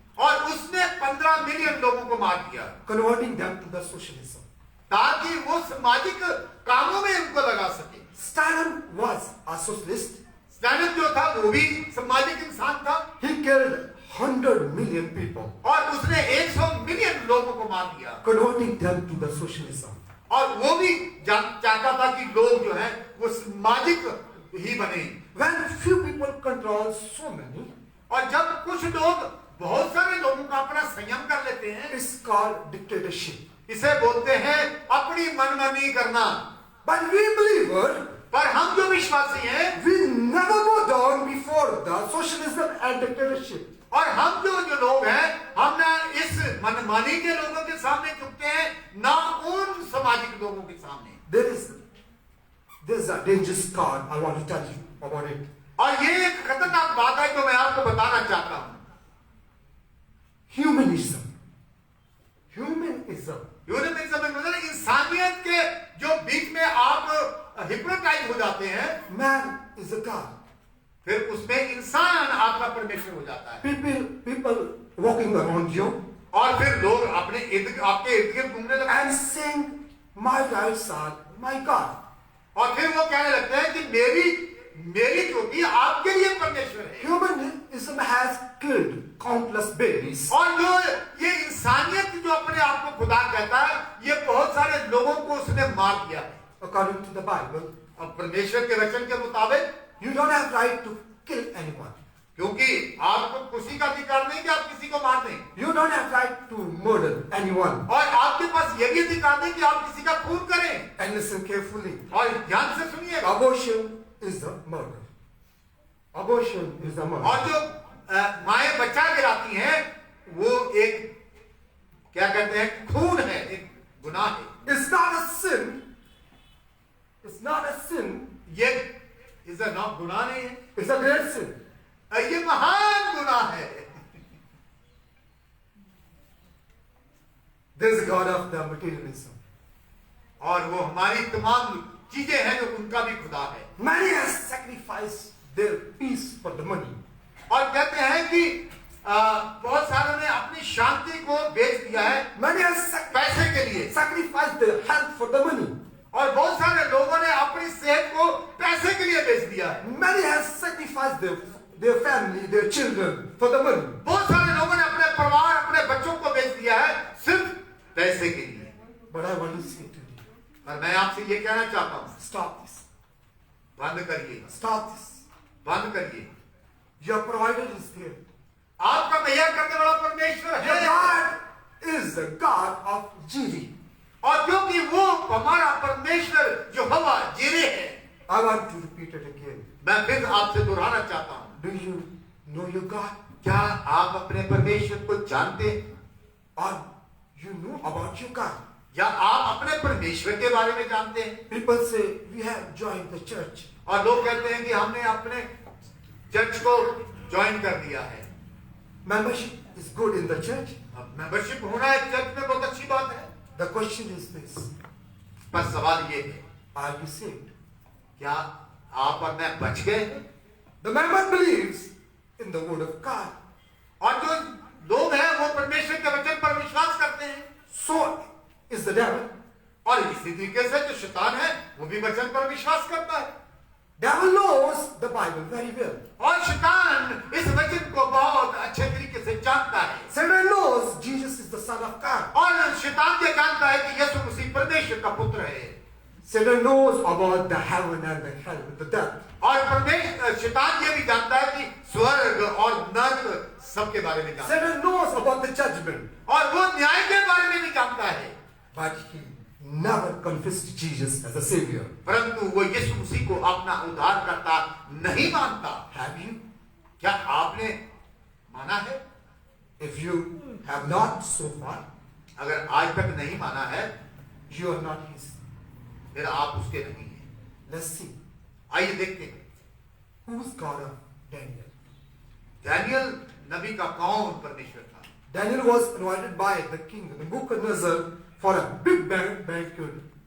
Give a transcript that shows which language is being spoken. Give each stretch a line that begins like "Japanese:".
Hindi: और उसने 15 मिलियन लोगों को मार दिया,
English: converting them to the socialism.
Hindi: ताकि वो सामाजिक कामों में उनको लगा सके।
English: Stalin was a socialist.
Hindi: Stalin जो था वो भी सामाजिक इंसान था,
English: He killed 100 million people,
Hindi: और उसने 100 मिलियन लोगों को मार दिया,
English: converting them to the socialism.
Hindi: और वो भी चाहता था कि लोग जो है वो सामाजिक ही बने।
English: When few people control so many,
Hindi: और जब कुछ लोग बहुत सारे लोगों का अपना संयम कर लेते हैं,
English: it's called dictatorship.
Hindi: इसे बोलते हैं अपनी मनमानी करना।
English: But we believers,
Hindi: पर हम जो विश्वासी हैं,
English: we never go down before the socialism and dictatorship.
Hindi: और हम जो लोग हैं, हम ना इस मनमानी के लोगों के सामने झुकते हैं, ना उन सामाजिक लोगों के सामने।
English: There's a dangerous card. I want to tell you about it.
Hindi: और ये एक खतरनाक बात है जो मैं आपको बताना चाहता हूँ।
English: Humanism. Humanism.
Hindi: ह्यूमनिज्म में मतलब इंसानियत के जो बीच में आप हिप्नोटाइज हो जाते हैं,
English: Man is a God.
Hindi: फिर उसमें इंसान आपका परमेश्वर हो जाता है।
English: People walking around you
Hindi: और फिर लोग अपने आपके इर्द गिर्द घूमने लगते
English: and
Hindi: हैं,
English: saying, "My rights are my God."
Hindi: और फिर वो कहने लगते हैं कि मेरी चोटी आपके लिए परमेश्वर है।
English: Humanism has killed countless babies.
Hindi: और जो ये इंसानियत जो अपने आप को खुदा कहता है, ये बहुत सारे लोगों को उसने मार दिया है।
English: According to the Bible,
Hindi: और परमेश्वर के वचन के मुताबिक,
English: you don't have right to kill anyone.
Hindi: क्योंकि आपको खुशी का अधिकार नहीं कि आप किसी को मार दें,
English: You don't have right to murder anyone.
Hindi: और आपके पास ये भी अधिकार नहीं कि आप किसी का खून करें।
English: And listen carefully.
Hindi: और ध्यान से सुनिएगा,
English: Abortion is a murder. Abortion is a murder.
Hindi: और जो माएं बच्चा गिराती हैं, वो एक क्या कहते हैं, खून है, एक गुनाह है।
English: It's not a sin. It's not a sin.
Hindi: ये
English: is not
Hindi: गुनाह नहीं है,
English: It's a great sin.
Hindi: ये महान गुनाह है।
English: There's a God of the materialism.
Hindi: और वो हमारी तमाम चीजें हैं जो उनका भी खुदा है।
English: Many have sacrificed their peace for the money.
Hindi: और कहते हैं कि बहुत सारों ने अपनी शांति को बेच दिया है
English: Many have
Hindi: पैसे के लिए,
English: sacrificed their health for the money.
Hindi: और बहुत सारे लोगों ने अपनी सेहत को पैसे के लिए बेच दिया है।
English: Many have sacrificed their family, their children for the money.
Hindi: बहुत सारे लोगों ने अपने परिवार, अपने बच्चों को बेच दिया है सिर्फ पैसे के लिए।
English: But I want to say to you,
Hindi: और मैं आपसे ये कहना चाहता हूँ,
English: stop this.
Hindi: बंद करिए,
English: Stop this.
Hindi: बंद करिए।
English: Your provider is there.
Hindi: आपका मुहैया करने वाला परमेश्वर
English: Your
Hindi: है,
English: God is the God of Jireh.
Hindi: और क्योंकि वो हमारा परमेश्वर यहोवा जिरे है।
English: I want to repeat it again.
Hindi: मैं फिर आपसे दोहराना चाहता हूँ,
English: Do you know your God?
Hindi: क्या आप अपने परमेश्वर को जानते हैं?
English: Or you know about your God?
Hindi: या आप अपने परमेश्वर के बारे में जानते हैं?
English: People say we have joined the church.
Hindi: और लोग कहते हैं कि हमने अपने चर्च को ज्वाइन कर दिया है।
English: Membership is good in the church.
Hindi: अब मेंबरशिप होना एक चर्च में बहुत अच्छी बात है,
English: The question is this:
Hindi: पर सवाल ये है,
English: Are you saved?
Hindi: क्या आप और मैं बच गए हैं?
English: The member believes in the word of God.
Hindi: और जो लोग हैं वो परमेश्वर के वचन पर विश्वास करते हैं,
English: So is the devil.
Hindi: और इसी तरीके से जो शैतान है वो भी वचन पर विश्वास करता है।
English: Devil knows the Bible very well.
Hindi: और शैतान इस वचन को बहुत अच्छे तरीके से जानता है,
English: Satan knows Jesus is the Son of God.
Hindi: और शैतान ये जानता है कि यीशु मसीह परमेश्वर का पुत्र है।
English: Satan knows about the heaven and the hell and the death.
Hindi: और परमेश्वर शैतान ये भी जानता है कि स्वर्ग और नरक सबके बारे में जानता है,
English: Satan knows about the judgment.
Hindi: और वो न्याय के बारे में भी जानता है,
English: But he never confessed Jesus as a Savior.
Hindi: परंतु वो यीशु मसीह को अपना उद्धारकर्ता नहीं मानता।
English: Have you?
Hindi: क्या आपने माना है?
English: If you have not so far,
Hindi: अगर आज तक नहीं माना है,
English: you are not his.
Hindi: फिर आप उसके नहीं हैं।
English: Let's see.
Hindi: आइए देखते हैं,
English: Who's God of Daniel?
Hindi: Daniel नबी का कौन परमेश्वर था?
English: Daniel was invited by the king Nebuchadnezzar for a big banquet.